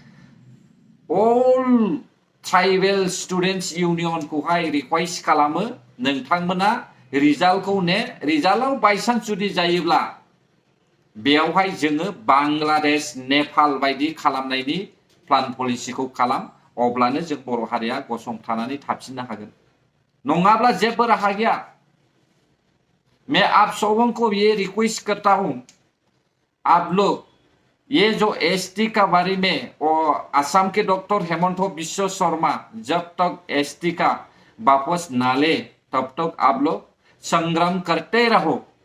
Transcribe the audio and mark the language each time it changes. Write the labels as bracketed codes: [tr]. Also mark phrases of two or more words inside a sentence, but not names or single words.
[brx] अल ट्राइबेल स्टुडेन्टस इउनियनखौहाय रिक्वेस्ट खालामो नोंथांमोना रिजाल्टखौ ने रिजाल्टआव बायसान्स जुदि जायोब्ला बेयावहाय जोङो बांलादेश नेपाल बायदि खालामनायनि प्लान पलिसिखौ खालाम अब्लानो जों बर' हारिया गसंथानानै थाफिननो हागोन नङाब्ला जेबो राहा गैया [hi] मैं आप सबों को ये रिक्वेस्ट करता हूं आप लोग ये जो एसटी का बारे में और असम के डॉक्टर हेमंत बिश्व शर्मा जब तक एसटी का वापस ना ले तब तक आप लोग संग्राम करते रहो